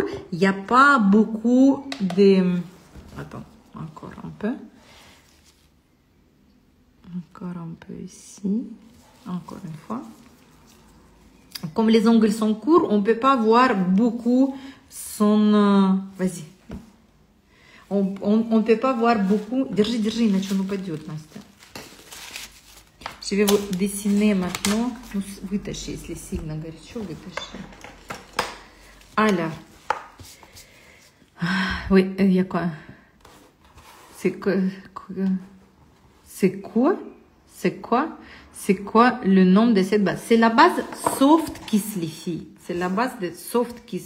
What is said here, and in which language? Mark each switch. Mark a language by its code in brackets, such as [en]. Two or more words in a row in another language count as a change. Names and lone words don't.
[fr] Il n'y a pas beaucoup de... Attends, encore un peu. Encore un peu ici. Encore une fois. Comme les ongles sont courts, on ne peut pas voir beaucoup son... Vas-y. On ne peut pas voir beaucoup. [ru] Держи, иначе он упадет, Настя. [fr] Je vais vous dessiner maintenant. [ru] Вытащи, если сильно горячо, вытащи. [fr] Alors. Oui, il y a quoi? C'est quoi le nom de cette base? C'est la base Soft Kiss, les filles. C'est la base de Soft Kiss.